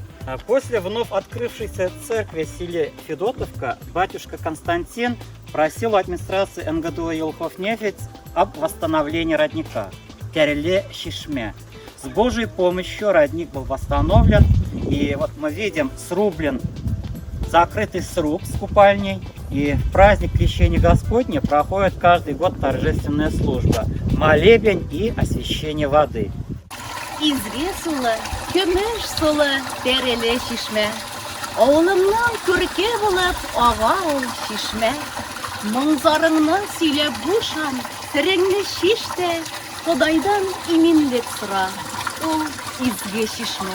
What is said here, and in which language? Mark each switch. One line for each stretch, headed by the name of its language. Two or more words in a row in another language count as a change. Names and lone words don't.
Russian: После вновь открывшейся церкви в селе Федотовка батюшка Константин просил у администрации НГДУ Елховнефть об восстановлении родника Тяреле-Чишме. С Божьей помощью родник был восстановлен, и вот мы видим срублен закрытый сруб с купальней, и в праздник Крещения Господня проходит каждый год торжественная служба, молебен и освящение воды.
Tatar: Изге сулы, көмеш сулы, Тәреле-Чишме. Авылымнан күрке булып, ага ул чишмә. Моңзарыңны сөйләп бушан, сереңне шиш тә, Худайдан иминлек сора, ул изге чишмә.